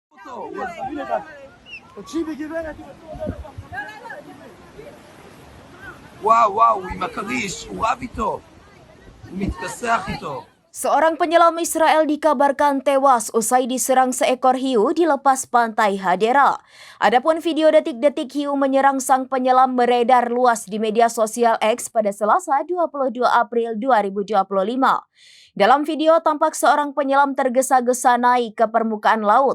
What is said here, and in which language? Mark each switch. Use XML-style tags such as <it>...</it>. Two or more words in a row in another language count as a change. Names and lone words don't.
<he>וואו, עם הכריש, הוא רב איתו, הוא מתכסח איתו.</he> <id>Seorang penyelam Israel dikabarkan tewas usai diserang seekor hiu di lepas pantai Hadera. Adapun video detik-detik hiu menyerang sang penyelam beredar luas di media sosial X pada Selasa 22 April 2025. Dalam video tampak seorang penyelam tergesa-gesa naik ke permukaan laut.</id>